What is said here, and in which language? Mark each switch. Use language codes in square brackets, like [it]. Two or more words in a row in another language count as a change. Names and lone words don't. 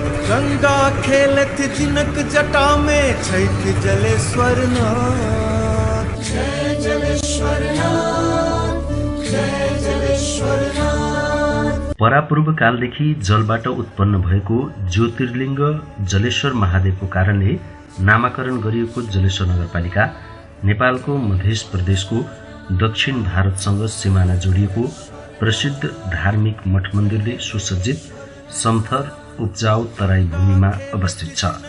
[mai] गंगा खेलत जिनक जटा में छैठ जलेश्वर नाथ। जय जलेश्वर नाथ, जय जलेश्वर नाथ। [ne] परापूर्व कालदेखि जलबाट उत्पन्न भएको ज्योतिर्लिङ्ग जलेश्वर महादेवको कारणले नामाकरण गरिएको जलेश्वर नगरपालिका नेपालको मध्य प्रदेशको दक्षिण भारतसँग सिमाना जोडिएको प्रसिद्ध धार्मिक मठ मन्दिरले सुसज्जित समथर उब्जाउ तराई भूमिमा अवस्थित छ।